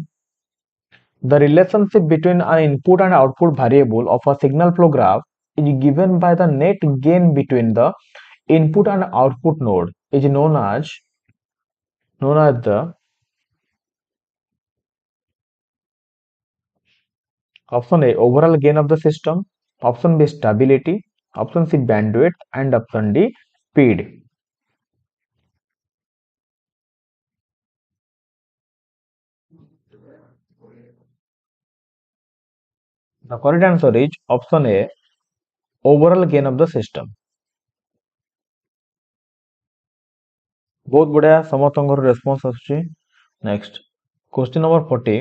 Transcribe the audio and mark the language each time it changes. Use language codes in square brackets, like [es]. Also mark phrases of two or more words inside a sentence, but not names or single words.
[en] The relationship between an input and output variable of a signal flow graph is given by the net gain between the input and output node is known as the option A, overall gain of the system, option B, stability, option C, bandwidth, and option D, speed. The correct answer is option A, overall gain of the system. [or] ବହୁତ ବଢ଼ିଆ ସମସ୍ତଙ୍କର ରେସ୍ପନ୍ସ ଆସୁଛି. [en] Next. Question number 40.